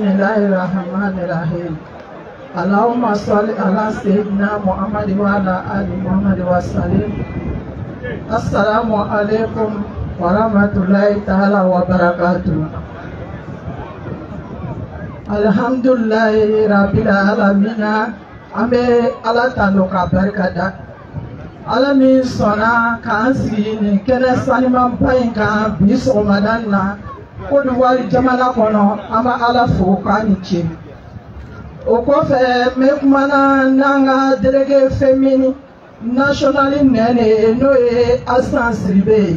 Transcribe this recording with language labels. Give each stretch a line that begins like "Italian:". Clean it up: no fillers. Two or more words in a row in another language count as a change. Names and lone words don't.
Arabic: الله الرحمن الرحيم اللهم صل على سيدنا محمد وعلى آل محمد وسلم السلام عليكم ورحمة الله تعالى وبركاته الحمد لله رب العالمين أمي على تنوك بركة
Bambara: Ala min sɔnna k'an sigi nin kɛnɛ sanumanba in kan bi sɔgɔmada na Côte d'Ivoire jamana kɔnɔ an bɛ Ala fo k'a ni ce. O kɔfɛ n bɛ kumana n'an ka
French: délégué féminine national
Bambara: nɛn de ye n'o ye Asan Siribe ye.